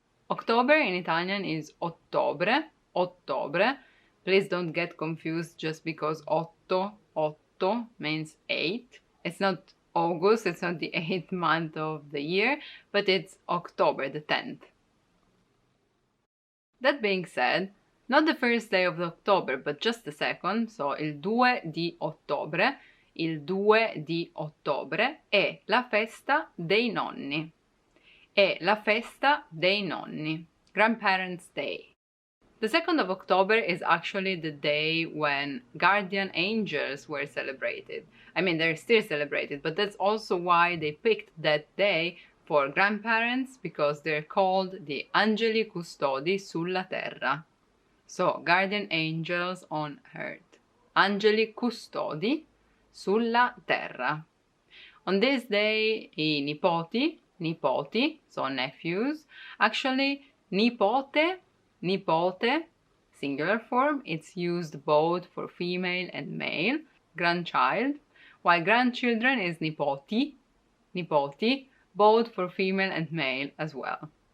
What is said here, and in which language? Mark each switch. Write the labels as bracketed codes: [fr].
[en] October in Italian is ottobre, ottobre. Please don't get confused just because otto means 8. It's not August, it's not the 8th month of the year, but it's October, the 10th. That being said, not the first day of October, but just the second, so [it] il 2 di ottobre, il 2 di ottobre è la festa dei nonni. È la festa dei nonni, Grandparents' Day. [en] The 2nd of October is actually the day when guardian angels were celebrated. I mean, they're still celebrated, but that's also why they picked that day for grandparents, because they're called the [it] angeli custodi sulla terra. [en] So, guardian angels on earth. [it] Angeli custodi sulla terra. [en] On this day, I nipoti, so nephews. Actually, nipote, singular form, it's used both for female and male, grandchild, while grandchildren is nipoti, both for female and male as well.